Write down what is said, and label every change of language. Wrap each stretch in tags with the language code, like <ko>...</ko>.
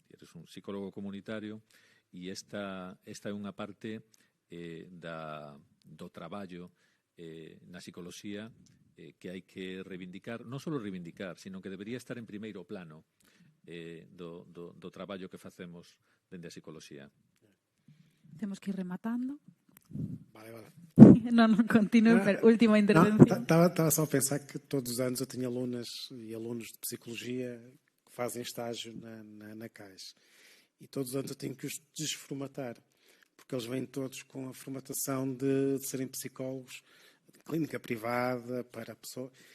<es>Eres un psicólogo comunitario</es> <gl>e esta é unha parte do traballo na psicoloxía que hai que reivindicar, non só reivindicar, sino que debería estar en primeiro plano do traballo que facemos dende a psicoloxía. Temos que ir rematando. Vale. Non, continúe, última intervención.</gl> <pt>Estava só a pensar que todos os anos eu tenho alunas e alunos de psicologia que fazem estágio na CAIS. E todos os anos eu tenho que os desformatar, porque eles vêm todos com a formatação de serem psicólogos de clínica privada para a pessoa.</pt>